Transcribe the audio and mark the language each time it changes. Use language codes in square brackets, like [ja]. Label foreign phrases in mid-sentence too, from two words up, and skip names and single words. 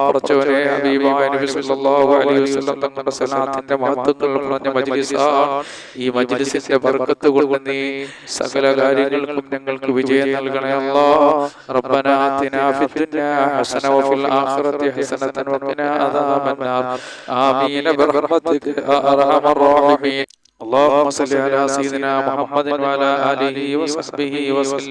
[ml] പടച്ചവനെ, ഹബീബായ നബി [ar] صلى الله عليه وسلم [ml] തങ്ങളുടെ സലാത്തിന്റെ മഹത്വങ്ങൾ പറഞ്ഞ മജ്ലിസാണ്. ഈ മജ്ലിസിന്റെ ബർക്കത്ത് കൊണ്ട് നീ സകല കാര്യങ്ങൾക്കും ഞങ്ങൾക്ക് വിജയം നൽകണേ അല്ലാഹ്. [ar] ربنا آتنا في الدنيا حسنة وفي الآخرة حسنة وقنا عذاب النار. آمين برحمتك يا أرحم الراحمين. اللهم صل على سيدنا محمد وعلى آله وصحبه وسلم.